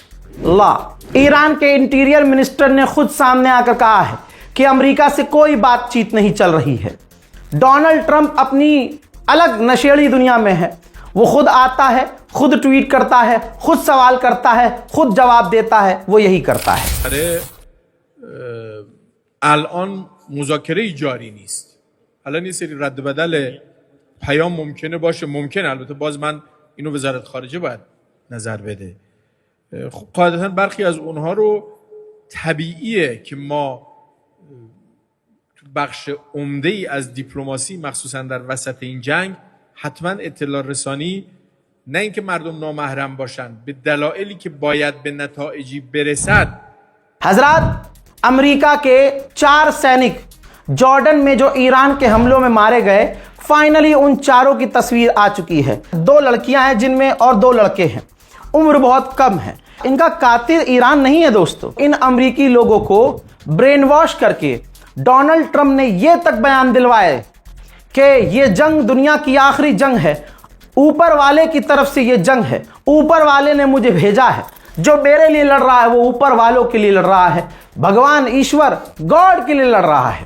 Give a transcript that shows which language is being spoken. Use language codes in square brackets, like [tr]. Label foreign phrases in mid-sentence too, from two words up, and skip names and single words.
[hi] ईरान के [en] interior minister [hi] ने खुद सामने आकर कहा है कि अमेरिका से कोई बातचीत नहीं चल रही है। डोनाल्ड ट्रंप अपनी अलग नशेड़ी दुनिया में है, वो खुद आता है, खुद ट्वीट करता है, खुद सवाल करता है, खुद जवाब देता है, वो यही करता है। [fa] अरे الان مذاکره جاری نیست. الان یه سری رد بدل پیام ممکنه باشه، ممکنه، البته باز من اینو وزارت خارجه باید نظر بده. خب قاعدتا برخی از اونها رو طبیعیه که ما بخش عمده ای از دیپلماسی مخصوصا در وسط این جنگ حتما اطلاع رسانی، نه اینکه مردم نامحرم باشن، به دلایلی که باید به نتایجی برسد. [hi] हजरात, अमेरिका के 4 सैनिक जॉर्डन में जो ईरान के हमलों में मारे गए, फाइनली उन चारों की तस्वीर आ चुकी है। 2 लड़कियां हैं जिनमें और 2 लड़के हैं, उम्र बहुत कम है। इनका कातिल ईरान नहीं है दोस्तों। इन अमेरिकी लोगों को [en] brain wash [hi] करके डोनाल्ड ट्रंप ने यह तक बयान दिलवाए कि यह जंग दुनिया की आखिरी जंग है, ऊपर वाले की तरफ से यह जंग है, ऊपर वाले ने मुझे भेजा है, जो मेरे लिए लड़ रहा है वो ऊपर वालों के लिए लड़ रहा है, भगवान ईश्वर गॉड के लिए लड़ रहा है।